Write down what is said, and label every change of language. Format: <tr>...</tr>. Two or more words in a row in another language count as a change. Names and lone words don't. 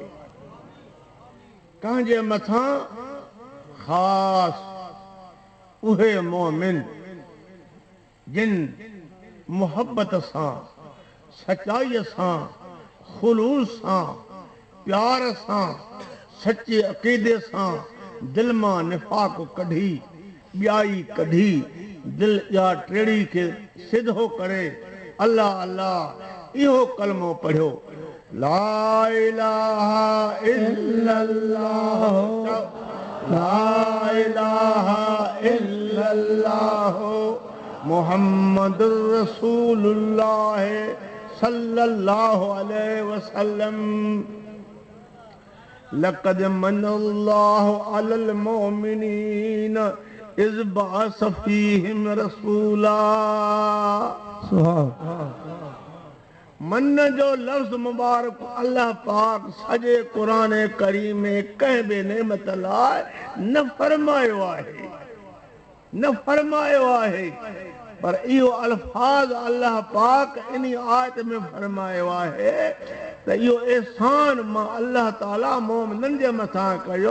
<sd>कंहिंजे मथां ख़ासि उहे मोमिन जिन मुहबत सां, सचाईअ सां, ख़ुलूस सां, प्यार सां, सचे अक़ीदे सां दिल मां निफ़ाक़ कढी, ॿियाई कढी, दिल या टेड़ी खे सिधो करे अल्लाह अल्लाह इहो कलमो पढ़ियो,</sd> <ar>لا إله إلا الله، لا إله إلا الله، محمد رسول الله صلى الله عليه وسلم. لقد منّ الله على المؤمنين إذ بعث فيهم رسولا.</ar> <sd>मन जो लफ्ज़ मुबारक अल्लाह पाक सॼे क़ुरान करीम में कंहिं बि नेमत लाइ न फरमायो आहे, न फरमायो आहे, पर इहो अल्फाज़ अल्लाह पाक इन आयत में फरमायो आहे त त इहो एहसान मां अल्लाह ताला मोमिननि जे मथां कयो।</sd>